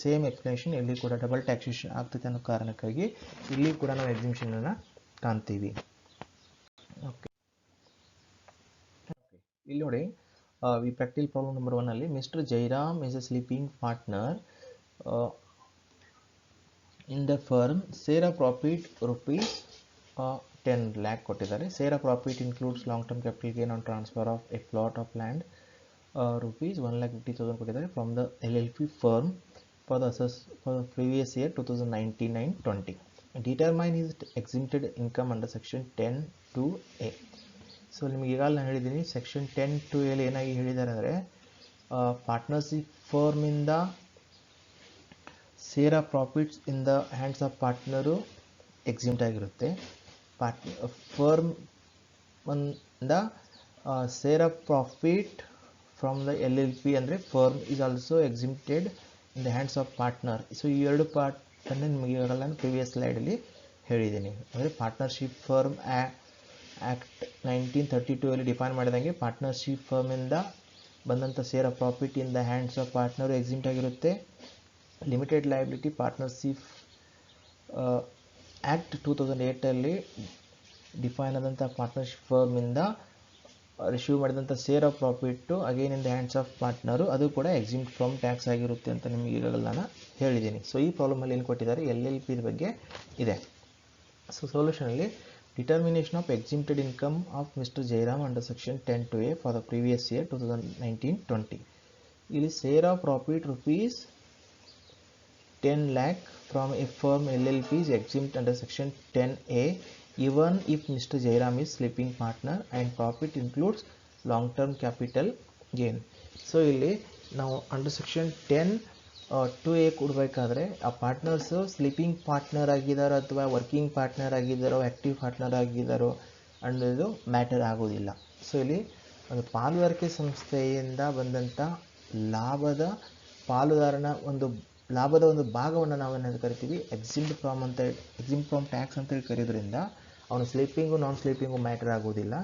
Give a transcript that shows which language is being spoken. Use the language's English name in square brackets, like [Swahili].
[Kannada] Same explanation ಇಲ್ಲಿ ಕೂಡ double taxation ಆಗ್ತೈತೆ ಅನ್ನೋ ಕಾರಣಕ್ಕಾಗಿ ಇಲ್ಲಿ ಕೂಡ ನಾವು ಎಕ್ಸಿಮ್ಷನನ್ನು ಕಾಣ್ತೀವಿ. ಓಕೆ, ಇಲ್ಲಿ ನೋಡಿ, [English] we practical problem number 1 [Kannada] ಅಲ್ಲಿ Mr. [English] Jairam is a sleeping partner in the firm. Share of profit rupees 10 lakh [Kannada] ಕೊಟ್ಟಿದ್ದಾರೆ. [English] Share of profit includes long term capital gain on transfer of a plot of land rupees 1,50,000 [Kannada] ಕೊಟ್ಟಿದ್ದಾರೆ [English] from the LLP firm for the previous year 2019-20. Determine his exempted income under section 10(2)(a). [Kannada] So ನಿಮಗೆ ಈಗಾಗಲೇ ನಾನು ಹೇಳಿದ್ದೀನಿ, section 10(2)ಅಲ್ಲಿ ಏನಾಗಿ ಹೇಳಿದ್ದಾರೆ ಅಂದರೆ partnership ಫರ್ಮಿಂದ share of profits in the hands of partner ಎಕ್ಸಿಮ್ಟ್ ಆಗಿರುತ್ತೆ. [English] Firm ಇಂದ share of profit from the LLP ಅಂದರೆ firm is also exempted in the hands of partner. [Kannada] So ಈ ಎರಡು ಪಾರ್ಟನ್ನು ನಿಮಗೆ ಈಗಾಗಲೇ ನಾನು ಪ್ರಿವಿಯಸ್ ಸ್ಲೈಡಲ್ಲಿ ಹೇಳಿದ್ದೀನಿ. ಅಂದರೆ ಪಾರ್ಟ್ನರ್ಶಿಪ್ ಫರ್ಮ್ ಆ್ಯಕ್ಟ್ 1932 ಅಲ್ಲಿ ಡಿಫೈನ್ ಮಾಡಿದಂಗೆ ಪಾರ್ಟ್ನರ್ಶಿಪ್ ಫರ್ಮಿಂದ ಬಂದಂಥ share of profit in the hands of partner ಎಕ್ಸಿಮ್ಟ್ ಆಗಿರುತ್ತೆ. Limited liability partnership act 2008 define ಆದಂಥ ಪಾರ್ಟ್ನರ್ಶಿಪ್ ಫರ್ಮಿಂದ ರಿಸೀವ್ ಮಾಡಿದಂಥ share of profit again in the hands of partner ಅದು ಕೂಡ ಎಕ್ಸಿಮ್ಟ್ ಫ್ರಮ್ ಟ್ಯಾಕ್ಸ್ ಆಗಿರುತ್ತೆ ಅಂತ ನಿಮಗೆ ಈಗಾಗಲೇ ನಾನು ಹೇಳಿದ್ದೀನಿ. ಸೊ ಈ ಪ್ರಾಬ್ಲಮಲ್ಲಿ ಏನು ಕೊಟ್ಟಿದ್ದಾರೆ, LLP ಬಗ್ಗೆ ಇದೆ. [English] So ಸೊಲ್ಯೂಷನಲ್ಲಿ determination of exempted income of Mr. Jairam under section 10(2)(a) for the previous year 2019-20. ಇಲ್ಲಿ share of profit rupees 10 lakh from a firm LLP is exempt under section 10(a) even if Mr. Jairam is sleeping partner and profit includes long term capital gain. [Kannada] So ಇಲ್ಲಿ ನಾವು under section 10 2A ಕೊಡಬೇಕಾದ್ರೆ ಆ partners sleeping partner ಆಗಿದ್ದಾರೋ ಅಥವಾ working partner ಆಗಿದ್ದಾರೋ active partner ಆಗಿದ್ದಾರೋ ಅನ್ನೋದು matter ಆಗೋದಿಲ್ಲ. So ಇಲ್ಲಿ ಒಂದು ಪಾಲುದಾರಿಕೆ ಸಂಸ್ಥೆಯಿಂದ ಬಂದಂಥ ಲಾಭದ ಪಾಲುದಾರನ ಲಾಭದ ಒಂದು ಭಾಗವನ್ನು ನಾವೇನು ಕರಿತೀವಿ ಎಕ್ಸಿಮ್ಡ್ ಫ್ರಾಮ್ ಟ್ಯಾಕ್ಸ್ ಅಂತೇಳಿ ಕರೆಯೋದ್ರಿಂದ ಅವನು ಸ್ಲೀಪಿಂಗು ನಾನ್ ಸ್ಲೀಪಿಂಗು ಮ್ಯಾಟರ್ ಆಗೋದಿಲ್ಲ.